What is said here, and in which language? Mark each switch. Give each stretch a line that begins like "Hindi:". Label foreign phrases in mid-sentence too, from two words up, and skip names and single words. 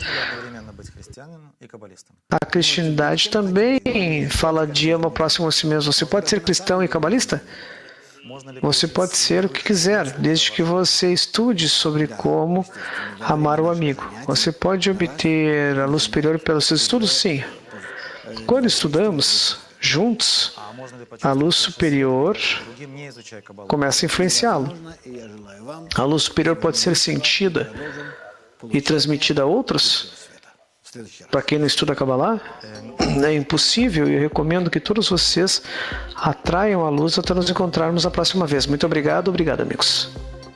Portuguese: A cristianidade também fala de ama o próximo a si mesmo. Você pode ser cristão e cabalista? Você pode ser o que quiser, desde que você estude sobre como amar o amigo. Você pode obter a luz superior pelos seus estudos? Sim. Quando estudamos juntos,
Russian: А можно ли
Portuguese: a luz superior
Russian: другим не изучая Кабалу?
Portuguese: começa a influenciá-lo.
Russian: И я желаю вам
Portuguese: A luz superior pode ser sentida e transmitida a outros.
Russian: света. В следующий раз.
Portuguese: Para quem não estuda Kabbalah, é impossível e eu recomendo que todos vocês atraiam a luz até nos encontrarmos a próxima vez. Muito obrigado, amigos.